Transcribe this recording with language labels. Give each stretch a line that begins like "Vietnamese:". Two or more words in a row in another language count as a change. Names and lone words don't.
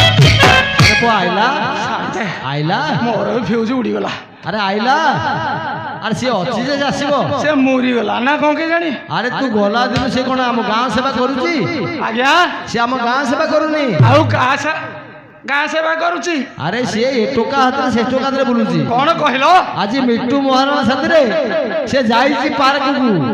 Odia: ଆଇଲା ଆଇଲା ମୋର ଫ୍ୟୁଜ ଉଡ଼ି ଗଲା ଆରେ ଆଇଲା ଆରେ ସିଏ ଅଛି ଯେ ଆସିବ ସେ ମରିଗଲା ନା କଣ କେଜାଣି। ଆରେ ତୁ ଗଲା ଦିନ ସେ କଣ ଆମ ଗାଁ ସେବା କରୁଛି? ଆଜ୍ଞା ସେ ଆମ ଗାଁ ସେବା କରୁନି। ଆଉ ଗାଁ ସେବା କରୁଛି? ଆରେ ସିଏ ଏ ଟୋକା ହାତରେ ସେ ଟୋକା ହାତରେ ବୁଲୁଛି। କଣ କହିଲ? ଆଜି ମିଟୁ ମହାରଣା ସାଥିରେ ସେ ଯାଇଛି ପାର୍କକୁ।